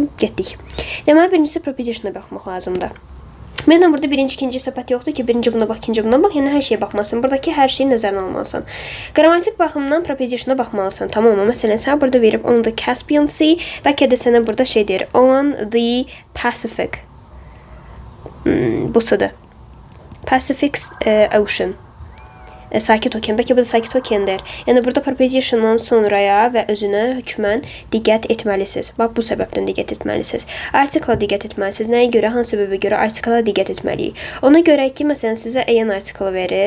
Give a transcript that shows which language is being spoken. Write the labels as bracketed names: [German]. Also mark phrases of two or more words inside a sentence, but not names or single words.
[Azerbaijani] Getdik. Deməli, birincisi proposition'a baxmaq lazımdır. Məndən burada birinci, ikinci söhbət yoxdur ki, birinci buna bax, ikinci buna bax, yəni hər şeyə baxmalısın. Buradakı hər şeyi nəzərə almalısan. Qrammatik baxımdan proposition'a baxmalısan, tamam mı? Məsələn, sən burada verib [English] on the Caspian Sea, [Azerbaijani] bəlkə də sənə burada şey deyir, [English] on the Pacific. [Azerbaijani] Bu sıdır. Pacific Ocean. Sakit okean. Bəlkə bu da sakit okeandır. Yəni, burada proposition'dan sonraya və özünə hökmən diqqət etməlisiniz. Bax, bu səbəbdən diqqət etməlisiniz. Artikla diqqət etməlisiniz. Nəyə görə, hansı səbəbə görə artikla diqqət etməliyik. Ona görə ki, məsələn, sizə an artiklı verir.